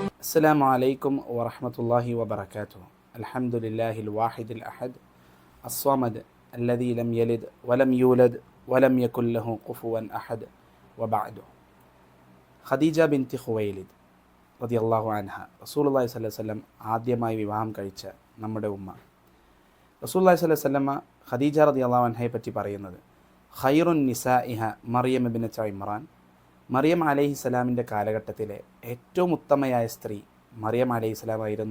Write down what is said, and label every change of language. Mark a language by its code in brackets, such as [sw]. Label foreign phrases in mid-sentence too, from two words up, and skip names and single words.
[ar] السلام عليكم ورحمة الله وبركاته. الحمد لله الواحد الأحد الصمد الذي لم يلد ولم يولد ولم يكن له كفوا أحد وبعد. [ml] ഖദീജ ബിൻതി ഖുവൈലിദ് [ar] رضي الله عنها [ml] റസൂലുള്ളാഹി [ar] صلى الله عليه وسلم [ml] ആദ്യമായി വിവാഹം കഴിച്ച നമ്മുടെ ഉമ്മ. റസൂലുള്ളാഹി [ar] صلى الله عليه وسلم [ml] ഖദീജ [ar] رضي الله عنها [ml] പറ്റി പറയുന്നത് [ar] خير نسائها مريم ابنة عمران, [ml] മറിയം അലൈഹിസ്സലാമിൻ്റെ കാലഘട്ടത്തിലെ ഏറ്റവും ഉത്തമയായ സ്ത്രീ മറിയം അലൈഹിസ്സലാമായിരുന്നു.